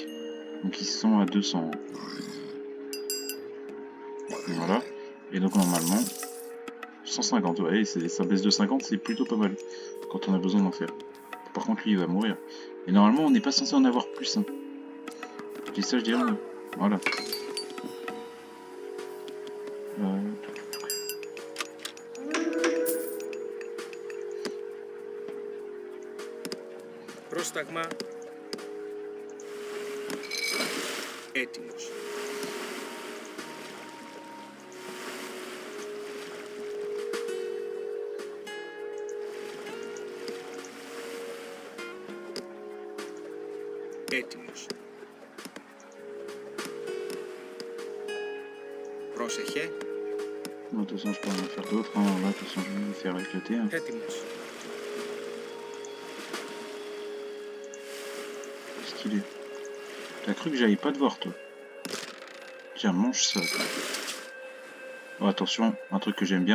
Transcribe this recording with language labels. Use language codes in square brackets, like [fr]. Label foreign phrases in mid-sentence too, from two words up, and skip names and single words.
[fr] Donc ils sont à 200. Voilà. Et donc normalement, 150, ouais, ça baisse de 50, c'est plutôt pas mal. Quand on a besoin d'en faire. Par contre lui il va mourir. Et normalement on n'est pas censé en avoir plus. Hein. Je dis ça, je dis rien. Voilà. [el] Πρόσταγμα. Έτοιμος. Έτοιμος. Πρόσεχε. [fr] Bon, de toute façon je peux en faire d'autres. Hein. Là, de toute façon je vais me faire éclater. Hein. [el] Έτοιμος. [fr] Qu'est-ce qu'il est? T'as cru que j'allais pas te voir toi? Tiens, mange ça. Oh, attention, un truc que j'aime bien.